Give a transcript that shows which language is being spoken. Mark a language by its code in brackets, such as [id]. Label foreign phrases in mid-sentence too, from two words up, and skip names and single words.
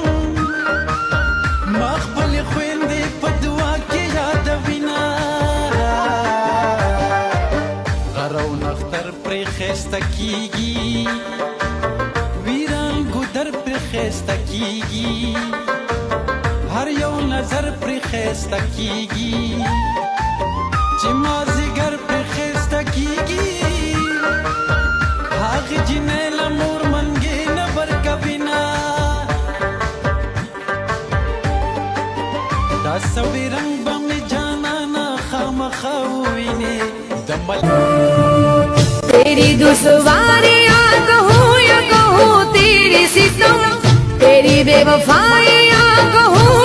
[ps] ما خپلې خویندې په دعا کې یادوینه غر او نختر پرې ښایسته کیږي ویران ګودر پرې ښایسته کیږي هر یو نظر پرې ښایسته کیږي چې مازدیګر پرې ښایسته کیږي هغې جینۍ له مور منګې نه ورکوینه دا سوي رنگ به مې جانانا خامخا ووینې د [ur] تیری دشواریاں کہوں یا کہوں تیری ستم تیری بے وفائیاں کہوں